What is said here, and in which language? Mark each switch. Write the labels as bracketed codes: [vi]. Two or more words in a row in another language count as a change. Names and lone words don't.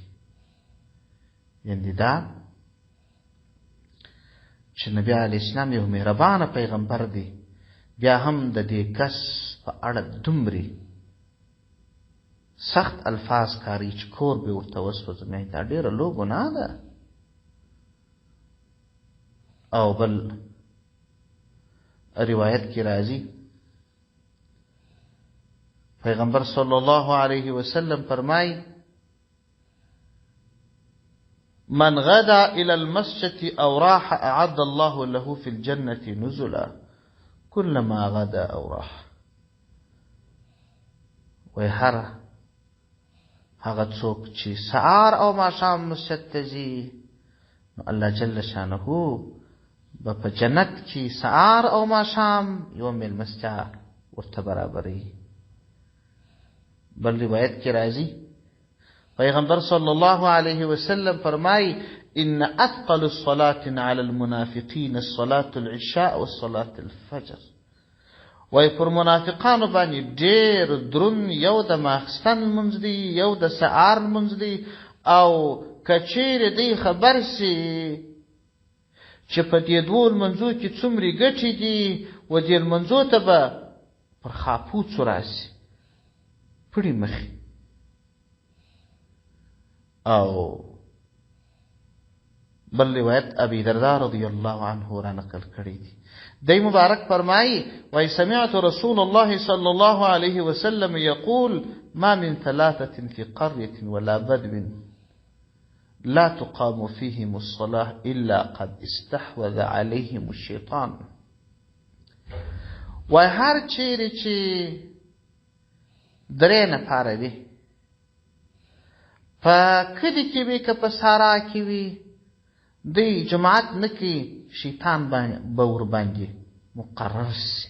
[ps] یعنې دا چې نبی علیه السلام یو مهربانه پیغمبر دی، بیا هم د دې کس په اړه دومرې سخت الفاظ کاري چې کور به ورته وسوځم. دا ډېره لوی ګناه ده. او بل روایت کی راځي پیغمبر [ar] صلی الله علیه وسلم [ps] فرمای [ar] من غدا الى المسجد او راح اعد الله له في الجنة نزلا كلما غدا او راح. [ps] وی هغه څوک چې سهار او ماښام مسجد ته ځي نو الله جل شانه به په جنت کې سهار او ماښام یو مېلمستیا ورته برابروي. بل روایت کې راځي پیغمبر [ar] صلی الله علیه وسلم فرمایي ان اثقل الصلاة على المنافقين الصلاة العشاء والصلاة الفجر. [ps] وای پر منافقانو باندې ډېر درون یو د ماخستن لمونځ دی، یو د سهار لمونځ دی، او که چیرې دی خبر سي چې په دې دوو لمونځو کې څومرې ګټې دي و دې لمونځو ته به پر خاپوڅو راسي پړي مخې. او بل روایت ابي درداء [ar] رضی الله عنه [ps] را نقل کړی دی. دی مبارک فرمایي وای [ar] سمعت رسول الله صلى الله عليه وسلم يقول ما من ثلاثة في قرية ولا بدو لا تقام فيهم الصلاة إلا قد استحوذ عليهم الشيطان. [ps] وای هر چیرې چې درې نفره وي په کلي کې وي که په صحرا کې وي دی جماعت نه کوي شیطان به ورباندې مقرر سي.